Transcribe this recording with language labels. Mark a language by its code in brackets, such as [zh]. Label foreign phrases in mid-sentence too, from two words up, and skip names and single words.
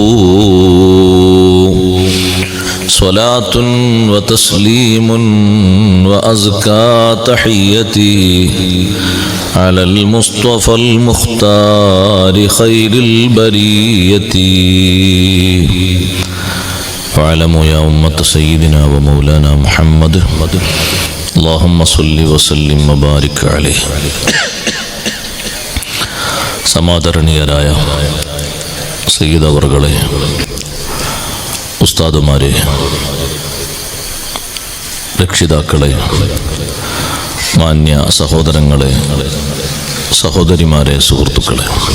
[ar] صلاة وتسليم وأزكى تحيتي على المصطفى المختار خير البرية واعلموا يا أمة سيدنا ومولانا محمد اللهم صل وسلم وبارك عليه [ml] സമാദരണീയരായ സയ്യിദ് അവർകളെ, ഉസ്താദുമാരെ, രക്ഷിതാക്കളെ, മാന്യ സഹോദരങ്ങളെ, സഹോദരിമാരെ, സുഹൃത്തുക്കളെ,